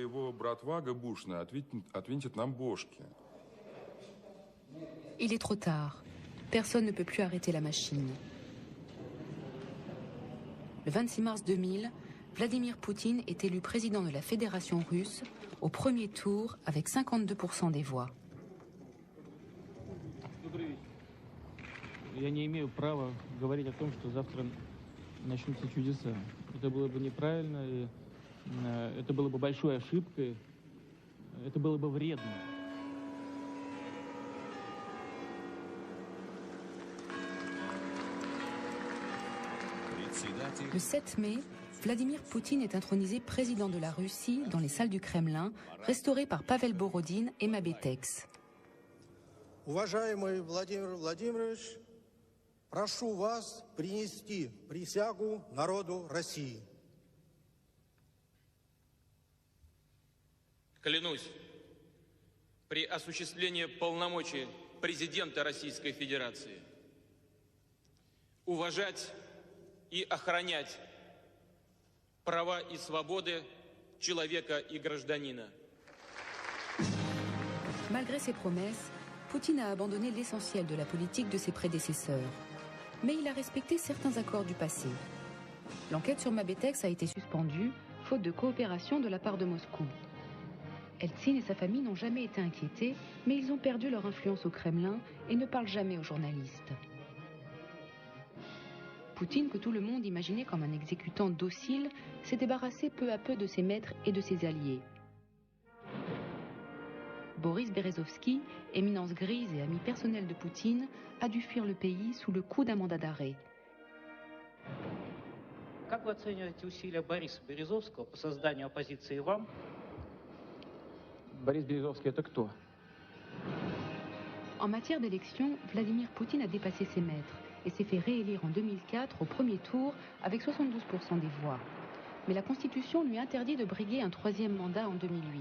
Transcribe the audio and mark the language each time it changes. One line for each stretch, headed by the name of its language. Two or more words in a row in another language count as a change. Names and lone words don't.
French: Il est trop tard. Personne ne peut plus arrêter la machine. Le 26 mars 2000, Vladimir Poutine est élu président de la Fédération russe au premier tour avec 52% des voix.
Russian: Я не имею права говорить о том, что завтра начнутся чудеса. Это было бы неправильно, и это было бы большой ошибкой, это было бы вредно.
French: Le 7 mai, Vladimir Poutine est intronisé président de la Russie dans les salles du Kremlin, restaurées par Pavel Borodine et Mabétex.
Russian: Уважаемый Владимир Владимирович, прошу вас принести присягу народу России. Клянусь, при осуществлении полномочий президента Российской Федерации уважать и охранять права и свободы человека и гражданина.
French: Malgré ses promesses, Poutine a abandonné l'essentiel de la politique de ses prédécesseurs. Mais il a respecté certains accords du passé. L'enquête sur Mabétex a été suspendue, faute de coopération de la part de Moscou. Eltsine et sa famille n'ont jamais été inquiétés, mais ils ont perdu leur influence au Kremlin et ne parlent jamais aux journalistes. Poutine, que tout le monde imaginait comme un exécutant docile, s'est débarrassé peu à peu de ses maîtres et de ses alliés. Boris Berezovsky, éminence grise et ami personnel de Poutine, a dû fuir le pays sous le coup d'un mandat d'arrêt.
Russian: Как вы оцениваете усилия Бориса Березовского по созданию оппозиции вам? Борис Березовский, это кто?
French: En matière d'élection, Vladimir Poutine a dépassé ses maîtres et s'est fait réélire en 2004 au premier tour avec 72% des voix. Mais la Constitution lui interdit de briguer un troisième mandat en 2008.